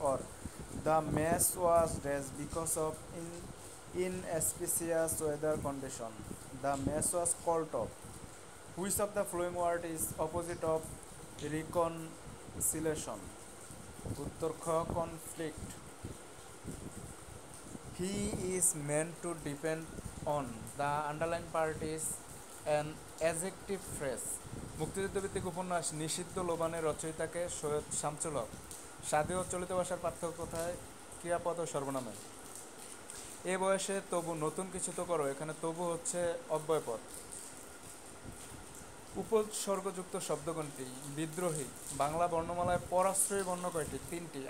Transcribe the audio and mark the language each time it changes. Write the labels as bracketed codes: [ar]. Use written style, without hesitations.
[en] or the mass was raised because of inauspicious weather condition. The mass was called off. Which of the following word is opposite of reconciliation? [bn] উত্তর খ conflict. [en] He is meant to depend on. The underlying part is an adjective phrase. [bn] মুক্তিযুদ্ধভিত্তিক উপন্যাস নিষিদ্ধ লোবানের রচয়িতাকে? সৈয়দ শামসুল হক। সাধে ও চলিত ভাষার পার্থক্য কোথায়? ক্রিয়াপদ ও সর্বনামে। এ বয়সে তবু নতুন কিছু তো করো, এখানে তবু হচ্ছে অব্যয়পদ। উপসর্গযুক্ত শব্দ কোনটি? বিদ্রোহী। বাংলা বর্ণমালায় পরাশ্রয়ী বর্ণ কয়টি? 3টি।